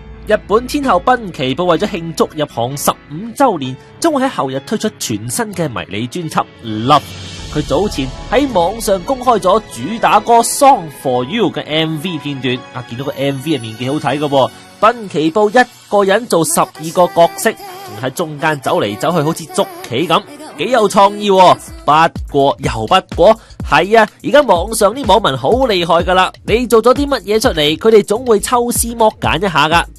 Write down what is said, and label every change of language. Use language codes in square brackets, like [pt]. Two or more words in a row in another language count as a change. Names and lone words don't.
[yue] 日本天后濱崎步為咗慶祝入行15週年，將會喺後日推出全新嘅迷你專輯《Love》。佢早前喺網上公開咗主打歌《Song for You》嘅 MV 片段，見到個 MV 入面幾好睇嘅，濱崎步一個人做12個角色，仲喺中間走嚟走去，好似捉棋咁，幾有創意。不過又不過，係啊，而家網上啲網民好厲害噶啦，你做咗啲乜嘢出嚟，佢哋總會抽絲剝繭一下噶。